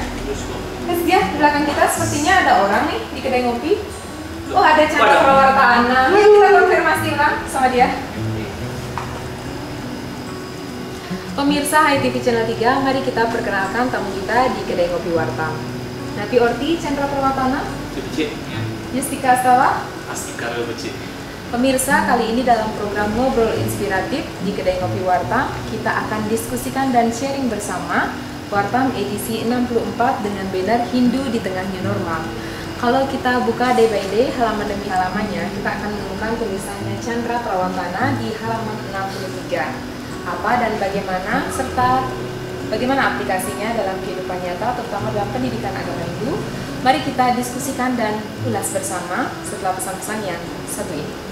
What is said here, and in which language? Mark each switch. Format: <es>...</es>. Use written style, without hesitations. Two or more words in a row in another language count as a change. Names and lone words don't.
<id>Terus dia di belakang kita sepertinya ada orang nih di kedai ngopi. Oh, ada Chandra Prawarta Ana. Yuk kita konfirmasi ulang sama dia. Pemirsa Hai TV Channel 3, mari kita perkenalkan tamu kita di kedai ngopi Wartam. Napi Orti, Chandra Prawarta Ana. Yustika Astawa. Pemirsa, kali ini dalam program Ngobrol Inspiratif di Kedai Ngopi Wartam, kita akan diskusikan dan sharing bersama Wartam edisi 64 dengan banner Hindu di tengah</id> <en>new normal.</en> <id>Kalau kita buka</id> <en>day by day,</en> <id>halaman demi halamannya, kita akan menemukan tulisannya Chandra Prawantana di halaman 63. Apa dan bagaimana, serta bagaimana aplikasinya dalam kehidupan nyata, terutama dalam pendidikan agama Hindu. Mari kita diskusikan dan ulas bersama setelah pesan-pesan yang satu ini.</id>